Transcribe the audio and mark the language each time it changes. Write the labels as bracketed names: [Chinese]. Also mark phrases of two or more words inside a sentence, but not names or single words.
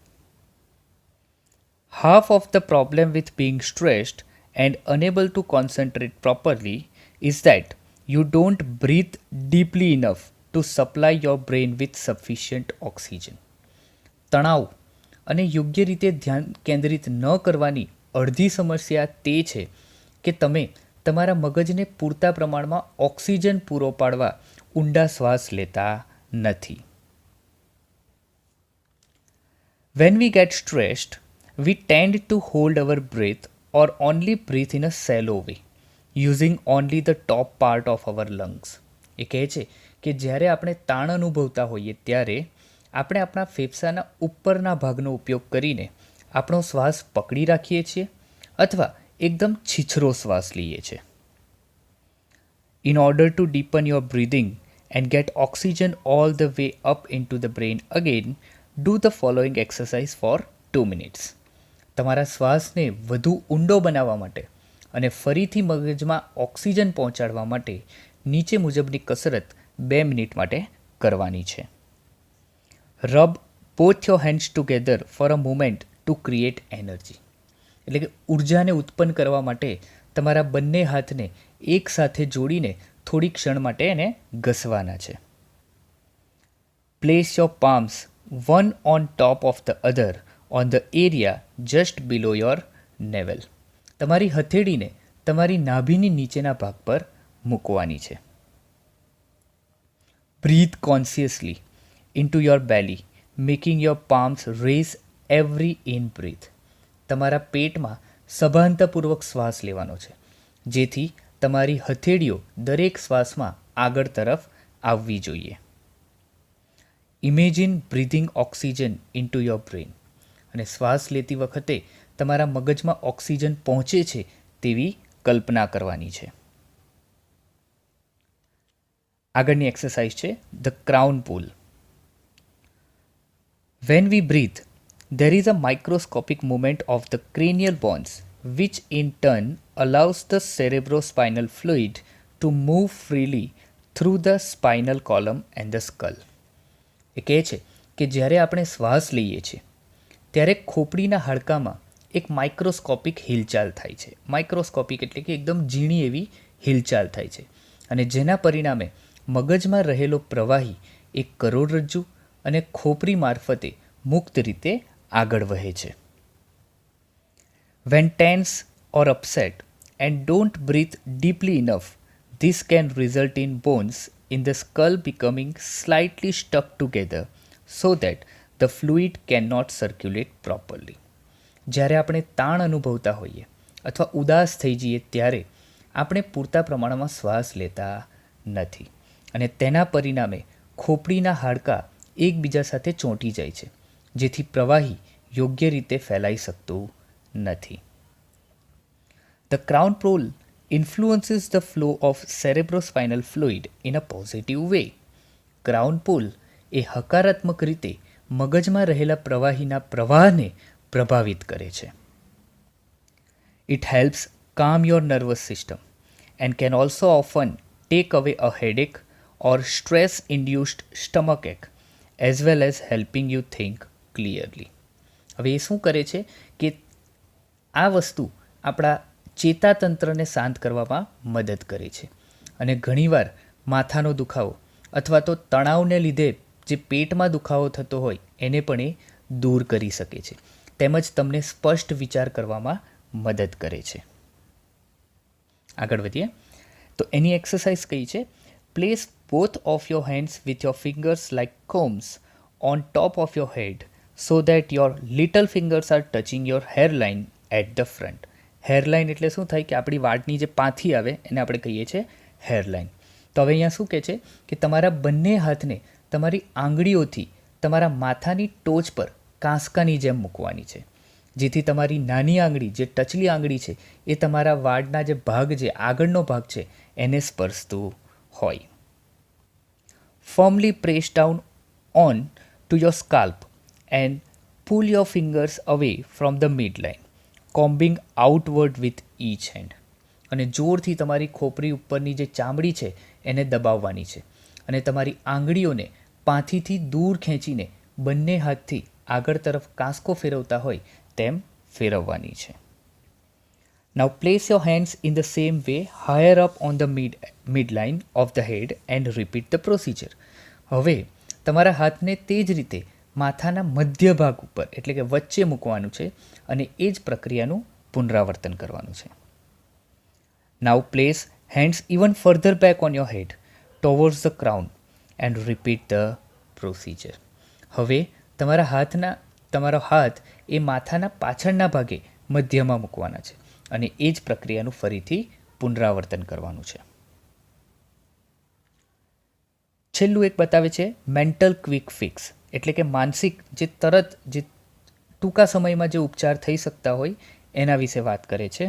[English] Half of the problem with being stressed and unable to concentrate properly is that you don't breathe deeply enough to supply your brain with sufficient oxygen. [Gujarati] તણાવ અને યોગ્ય રીતે ધ્યાન કેન્દ્રિત ન કરવાની અડધી સમસ્યા તે છે કે તમે તમારા મગજને પૂરતા પ્રમાણમાં ઓક્સિજન પૂરો પાડવા ઊંડા શ્વાસ લેતા નથી. [English] When we get stressed, we tend to hold our breath or only breathe in a shallow way, using only the top part of our lungs. [Gujarati] એ કહે છે કે જ્યારે આપણે તાણ અનુભવતા હોઈએ ત્યારે આપણે આપણા ફેફસાના ઉપરના ભાગનો ઉપયોગ કરીને આપણો શ્વાસ પકડી રાખીએ છીએ અથવા એકદમ છીછરો શ્વાસ લઈએ છીએ. [English] In order to deepen your breathing and get oxygen all the way up into the brain again, do the following exercise for 2 minutes. [Gujarati] તમારા શ્વાસને વધુ ઊંડો બનાવવા માટે અને ફરીથી મગજમાં ઓક્સિજન પહોંચાડવા માટે નીચે મુજબની કસરત 2 મિનિટ માટે કરવાની છે. [English] Rub both your hands together for a moment to create energy. [Gujarati] એટલે કે ઉર્જાને ઉત્પન્ન કરવા માટે તમારા બંને હાથને એકસાથે જોડીને થોડી ક્ષણ માટે એને ઘસવાના છે. [English] Place your palms one on top of the other on the area just below your navel. [Gujarati] તમારી હથેળીને તમારી નાભીની નીચેના ભાગ પર મૂકવાની છે. [English] Breathe consciously into your belly, making your palms raise every in breath. [Gujarati] તમારા પેટમાં સભાનતાપૂર્વક શ્વાસ લેવાનો છે, જેથી તમારી હથેળીઓ દરેક શ્વાસમાં આગળ તરફ આવવી જોઈએ. [English] Imagine breathing oxygen into your brain. [Gujarati] અને શ્વાસ લેતી વખતે તમારા મગજમાં ઓક્સિજન પહોંચે છે તેવી કલ્પના કરવાની છે. આગળની એક્સરસાઇઝ છે [English] the crown pull. When we breathe, there is a microscopic movement of the cranial bones, which in turn allows the cerebrospinal fluid to move freely through the spinal column and the skull. [Gujarati] એ કહે છે કે જ્યારે આપણે શ્વાસ લઈએ છીએ ત્યારે ખોપડીના હાડકામાં એક માઇક્રોસ્કોપિક હિલચાલ થાય છે. માઇક્રોસ્કોપિક એટલે કે એકદમ ઝીણી એવી હિલચાલ થાય છે, અને જેના પરિણામે મગજમાં રહેલો પ્રવાહી એક કરોડરજ્જુ અને ખોપરી મારફતે મુક્ત રીતે આગળ વહે છે. [English] When tense or upset and don't breathe deeply enough, this can result in bones in the skull becoming slightly stuck together so that the fluid cannot circulate properly. [Gujarati] જ્યારે આપણે તાણ અનુભવતા હોઈએ અથવા ઉદાસ થઈ જઈએ ત્યારે આપણે પૂરતા પ્રમાણમાં શ્વાસ લેતા નથી, અને તેના પરિણામે ખોપડીના હાડકાં એકબીજા સાથે ચોંટી જાય છે, જેથી પ્રવાહી યોગ્ય રીતે ફેલાઈ શકતું નથી. [English] The crown pull influences the flow of cerebrospinal fluid in a positive way. [Gujarati] ક્રાઉન પુલ એ હકારાત્મક રીતે મગજમાં રહેલા પ્રવાહીના પ્રવાહને પ્રભાવિત કરે છે. [English] It helps calm your nervous system and can also often take away a headache or stress-induced stomachache, as well as helping you think clearly. [Gujarati] હવે એ શું કરે છે કે આ વસ્તુ આપણા ચેતાતંત્રને શાંત કરવામાં મદદ કરે છે, અને ઘણીવાર માથાનો દુખાવો અથવા તો તણાવને લીધે જે પેટમાં દુખાવો થતો હોય એને પણ એ દૂર કરી શકે છે, તેમજ તમને સ્પષ્ટ વિચાર કરવામાં મદદ કરે છે. આગળ વધીએ તો એની એક્સરસાઇઝ કઈ છે? [English] Place both of your hands with your fingers like combs on top of your head so that your little fingers are touching your hairline at the front. [Gujarati] હેરલાઇન એટલે શું થાય કે આપણી વાળની જે પાથી આવે એને આપણે કહીએ છીએ હેરલાઇન. તો હવે અહીંયા શું કહે છે કે તમારા બંને હાથને તમારી આંગળીઓથી તમારા માથાની ટોચ પર કાંસકાની જેમ મૂકવાની છે, જેથી તમારી નાની આંગળી જે ટચલી આંગળી છે એ તમારા વાળના જે ભાગ છે, આગળનો ભાગ છે, એને સ્પર્શતું હોય. [English] Firmly press down on to your scalp and pull your fingers away from the midline, combing outward with each hand. [Gujarati] અને જોરથી તમારી ખોપરી ઉપરની જે ચામડી છે એને દબાવવાની છે, અને તમારી આંગળીઓને પાથીથી દૂર ખેંચીને બંને હાથથી આગળ તરફ કાંસકો ફેરવતા હોય તેમ ફેરવવાની છે. [English] Now place your hands in the same way higher up on the midline of the head and repeat the procedure. [Gujarati] હવે તમારા હાથને તે જ રીતે માથાના મધ્ય ભાગ ઉપર એટલે કે વચ્ચે મૂકવાનું છે, અને એ જ પ્રક્રિયાનું પુનરાવર્તન કરવાનું છે. [English] Now place hands even further back on your head towards the crown and repeat the procedure. [Gujarati] હવે તમારો હાથ એ માથાના પાછળના ભાગે મધ્યમાં મૂકવાના છે, અને એ જ પ્રક્રિયાનું ફરીથી પુનરાવર્તન કરવાનું છે. છેલ્લું એક બતાવે છે [English] mental quick fix, [Gujarati] એટલે કે માનસિક જે ટૂંકા સમયમાં જે ઉપચાર થઈ શકતા હોય એના વિશે વાત કરે છે.